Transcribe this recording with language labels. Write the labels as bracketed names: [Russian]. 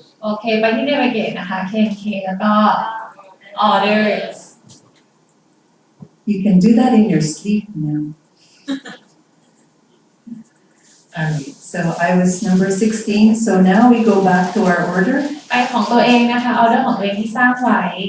[Thai] โอเค ไปที่ Navigate นะคะ KNK แล้วก็ Orders [English] You can do that in your sleep now. All right, so I was number 16, so now we go back to our order. [Thai] ไปของตัวเองนะคะ ออเดอร์ของตัวเองที่สร้างไว้